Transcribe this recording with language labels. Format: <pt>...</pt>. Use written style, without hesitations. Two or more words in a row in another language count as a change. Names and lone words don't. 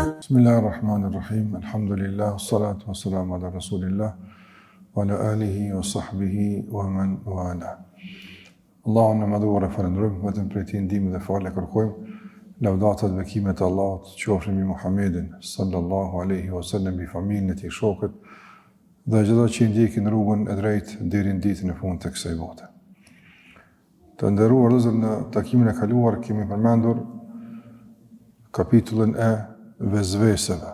<ar>بسم الله الرحمن الرحيم. الحمد لله، والصلاة والسلام على رسول الله وعلى آله وصحبه ومن والاه.</ar> <sq>Allahun në madhuar e falendrojmë, vetëm prej tij ndihmë dhe falë kërkojmë. Lavdatat dhe bekimet e Allahut qofshin mbi Muhammedin</sq> <ar>صلى الله عليه وسلم,</ar> <sq>mbi familjen e tij, shokët dhe çdo që ndjekin rrugën e drejtë deri në ditën e fundit të kësaj bote. Të nderuar vëllezër, në takimin e kaluar kemi përmendur kapitullin e vezveseve.</sq>